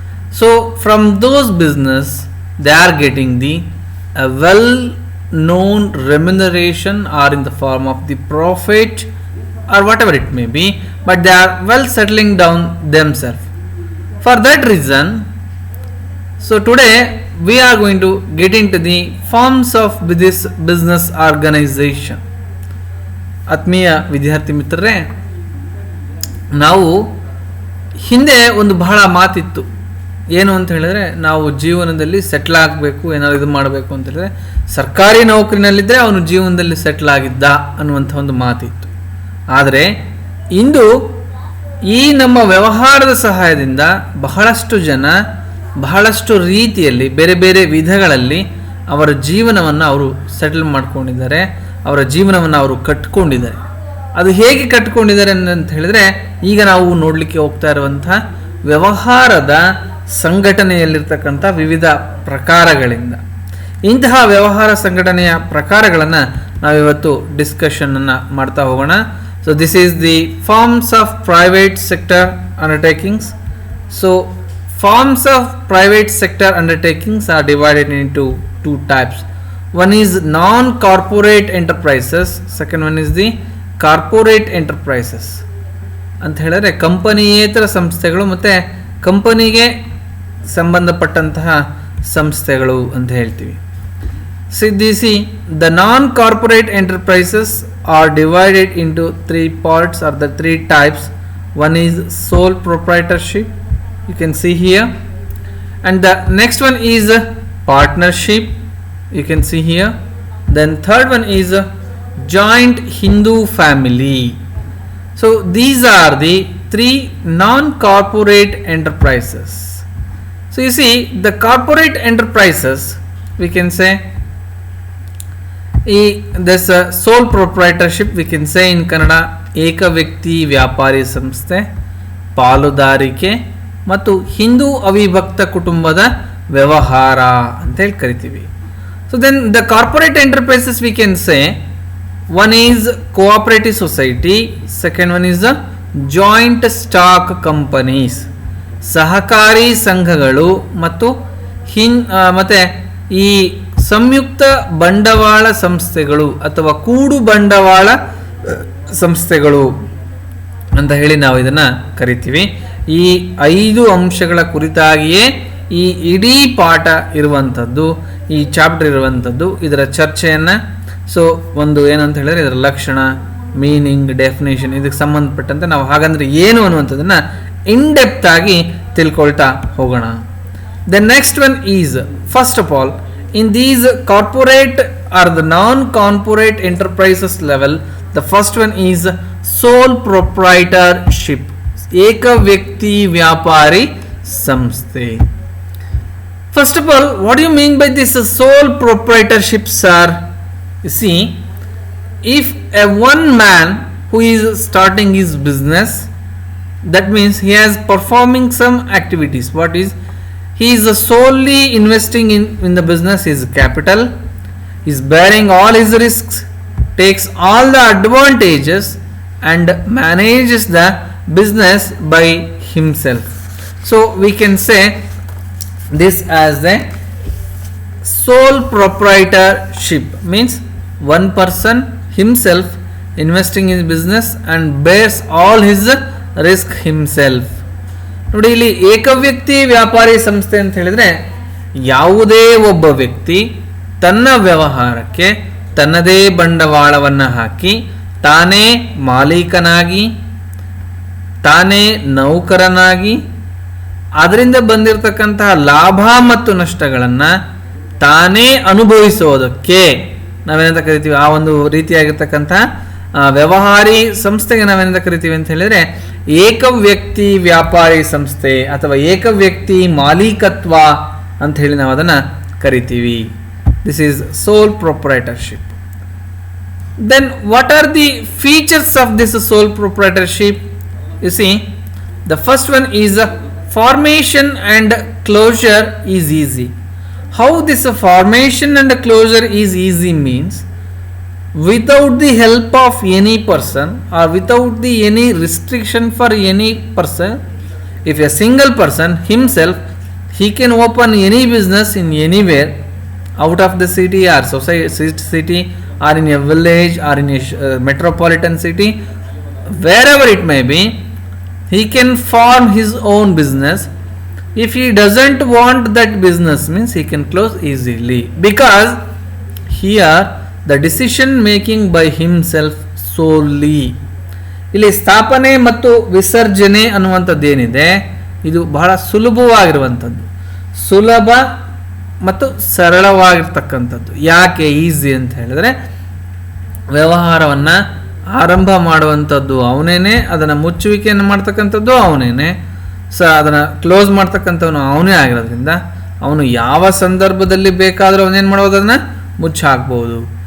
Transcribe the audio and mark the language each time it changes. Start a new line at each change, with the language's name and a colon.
English: So from those business they are getting the well known remuneration or in the form of the profit or whatever it may be, but they are well settling down themselves. For that reason, so today we are going to get into the forms of this business organization.
Kannada: ಆತ್ಮೀಯ ವಿದ್ಯಾರ್ಥಿ ಮಿತ್ರರೇ, ನಾವು ಹಿಂದೆ ಒಂದು ಬಹಳ ಮಾತಿತ್ತು. ಏನು ಅಂತ ಹೇಳಿದ್ರೆ, ನಾವು ಜೀವನದಲ್ಲಿ ಸೆಟ್ಲ್ ಆಗಬೇಕು, ಏನಾದ್ರು ಇದು ಮಾಡಬೇಕು ಅಂತ ಹೇಳಿದ್ರೆ ಸರ್ಕಾರಿ ನೌಕರಿನಲ್ಲಿದ್ದರೆ ಅವನು ಜೀವನದಲ್ಲಿ ಸೆಟ್ಲ್ ಆಗಿದ್ದ ಅನ್ನುವಂಥ ಒಂದು ಮಾತಿತ್ತು. ಆದರೆ ಇಂದು ಈ ನಮ್ಮ ವ್ಯವಹಾರದ ಸಹಾಯದಿಂದ ಬಹಳಷ್ಟು ಜನ ಬಹಳಷ್ಟು ರೀತಿಯಲ್ಲಿ ಬೇರೆ ಬೇರೆ ವಿಧಗಳಲ್ಲಿ ಅವರ ಜೀವನವನ್ನು ಅವರು ಸೆಟಲ್ ಮಾಡ್ಕೊಂಡಿದ್ದಾರೆ, ಅವರ ಜೀವನವನ್ನು ಅವರು ಕಟ್ಕೊಂಡಿದ್ದಾರೆ. ಅದು ಹೇಗೆ ಕಟ್ಕೊಂಡಿದ್ದಾರೆ ಅಂತ ಹೇಳಿದ್ರೆ, ಈಗ ನಾವು ನೋಡಲಿಕ್ಕೆ ಹೋಗ್ತಾ ಇರುವಂಥ ವ್ಯವಹಾರದ ಸಂಘಟನೆಯಲ್ಲಿರ್ತಕ್ಕಂಥ ವಿವಿಧ ಪ್ರಕಾರಗಳಿಂದ. ಇಂತಹ ವ್ಯವಹಾರ ಸಂಘಟನೆಯ ಪ್ರಕಾರಗಳನ್ನು ನಾವಿವತ್ತು ಡಿಸ್ಕಷನನ್ನು ಮಾಡ್ತಾ ಹೋಗೋಣ.
English: So this is the forms of private sector undertakings. So forms of private sector undertakings are divided into two types. One is non-corporate enterprises, second one is the corporate enterprises.
Kannada: ಅಂತ ಹೇಳಿದ್ರೆ ಕಂಪನಿಯೇತರ ಸಂಸ್ಥೆಗಳು ಮತ್ತು ಕಂಪನಿಗೆ ಸಂಬಂಧಪಟ್ಟಂತಹ ಸಂಸ್ಥೆಗಳು ಅಂತ ಹೇಳ್ತೀವಿ.
English: The non-corporate enterprises are divided into three parts or the three types. One is sole proprietorship, you can see here, and the next one is partnership, you can see here. Then third one is joint Hindu family. So these are the three non-corporate enterprises. So you see, the corporate enterprises, we can say this sole proprietorship, we can say in Kannada
Kannada: ಏಕ ವ್ಯಕ್ತಿ ವ್ಯಾಪಾರಿ ಸಂಸ್ಥೆ, ಪಾಲುದಾರಿಕೆ ಮತ್ತು ಹಿಂದೂ ಅವಿಭಕ್ತ ಕುಟುಂಬದ ವ್ಯವಹಾರ ಅಂತ ಹೇಳಿ ಕರಿತೀವಿ.
English: so then the corporate enterprises we can say one is cooperative society, second one is joint stock companies,
Kannada: ಸಹಕಾರಿ ಸಂಘಗಳು ಮತ್ತು ಮತ್ತೆ ಈ ಸಂಯುಕ್ತ ಬಂಡವಾಳ ಸಂಸ್ಥೆಗಳು ಅಥವಾ ಕೂಡು ಬಂಡವಾಳ ಸಂಸ್ಥೆಗಳು ಅಂತ ಹೇಳಿ ನಾವು ಇದನ್ನು ಕರಿತೀವಿ. ಈ 5 ಅಂಶಗಳ ಕುರಿತಾಗಿಯೇ ಈ ಇಡೀ ಪಾಠ ಇರುವಂಥದ್ದು, ಈ ಚಾಪ್ಟರ್ ಇರುವಂಥದ್ದು. ಇದರ ಚರ್ಚೆಯನ್ನು ಸೊ ಒಂದು ಏನಂತ ಹೇಳಿದ್ರೆ ಇದರ ಲಕ್ಷಣ, ಮೀನಿಂಗ್, ಡೆಫಿನೇಷನ್, ಇದಕ್ಕೆ ಸಂಬಂಧಪಟ್ಟಂತೆ ನಾವು ಹಾಗಂದ್ರೆ ಏನು ಅನ್ನುವಂಥದ್ದನ್ನು
English: in depth
Kannada: ಆಗಿ ತಿಳ್ಕೊಳ್ತಾ ಹೋಗೋಣ.
English: the next one is, first of all, in these corporate are the non corporate enterprises level, the first one is sole proprietorship,
Kannada: ಏಕ ವ್ಯಕ್ತಿ ವ್ಯಾಪಾರಿ ಸಂಸ್ಥೆ.
English: First of all, what do you mean by this sole proprietorship, sir? You see, if a one man who is starting his business, that means he is performing some activities. What is, he is solely investing in the business, his capital, he is bearing all his risks, takes all the advantages and manages the business by himself. So we can say this as the sole proprietorship, means one person himself investing in business and bears all his risk himself.
Kannada: ನೋಡಿ, ಇಲ್ಲಿ ಏಕವ್ಯಕ್ತಿ ವ್ಯಾಪಾರಿ ಸಂಸ್ಥೆ ಅಂತ ಹೇಳಿದ್ರೆ ಯಾವುದೇ ಒಬ್ಬ ವ್ಯಕ್ತಿ ತನ್ನ ವ್ಯವಹಾರಕ್ಕೆ ತನ್ನದೇ ಬಂಡವಾಳವನ್ನು ಹಾಕಿ ತಾನೇ ಮಾಲೀಕನಾಗಿ ತಾನೇ ನೌಕರನಾಗಿ ಅದರಿಂದ ಬಂದಿರತಕ್ಕಂತಹ ಲಾಭ ಮತ್ತು ನಷ್ಟಗಳನ್ನು ತಾನೇ ಅನುಭವಿಸೋದಕ್ಕೆ ನಾವೇನಂತ ಕರಿತೀವಿ, ಆ ಒಂದು ರೀತಿಯಾಗಿರ್ತಕ್ಕಂತಹ ವ್ಯವಹಾರಿ ಸಂಸ್ಥೆಗೆ ನಾವೇನಂತ ಕರಿತೀವಿ ಅಂತ ಹೇಳಿದ್ರೆ ಏಕವ್ಯಕ್ತಿ ವ್ಯಾಪಾರಿ ಸಂಸ್ಥೆ ಅಥವಾ ಏಕವ್ಯಕ್ತಿ ಮಾಲೀಕತ್ವ ಅಂತ ಹೇಳಿ ನಾವು ಅದನ್ನು ಕರಿತೀವಿ.
English: This is sole proprietorship. Then what are the features of this sole proprietorship? You see, the first one is formation and closure is easy. How this formation and closure is easy means, without the help of any person or without the any restriction for any person, if a single person himself, he can open any business in anywhere out of the city or city or in a village or in a metropolitan city, wherever it may be, he can form his own business. If he doesn't want that business, means he can close easily, because here the decision making by himself solely.
Kannada: ಇಲ್ಲಿ ಸ್ಥಾಪನೆ ಮತ್ತು ವಿಸರ್ಜನೆ ಅನ್ನುವಂಥದ್ದೇನಿದೆ, ಇದು ಬಹಳ ಸುಲಭವಾಗಿರುವಂಥದ್ದು, ಸುಲಭ ಮತ್ತು ಸರಳವಾಗಿರ್ತಕ್ಕಂಥದ್ದು. ಯಾಕೆ easy ಅಂತ ಹೇಳಿದ್ರೆ, ವ್ಯವಹಾರವನ್ನು ಆರಂಭ ಮಾಡುವಂಥದ್ದು ಅವನೇನೆ, ಅದನ್ನು ಮುಚ್ಚುವಿಕೆಯನ್ನು ಮಾಡ್ತಕ್ಕಂಥದ್ದು ಅವನೇನೆ, ಅದನ್ನು ಕ್ಲೋಸ್ ಮಾಡ್ತಕ್ಕಂಥವನು ಅವನೇ ಆಗಿರೋದ್ರಿಂದ ಅವನು ಯಾವ ಸಂದರ್ಭದಲ್ಲಿ ಬೇಕಾದರೂ ಅವನೇನು ಮಾಡ್ಬೋದು, ಅದನ್ನು ಮುಚ್ಚಾಕ್ಬೋದು.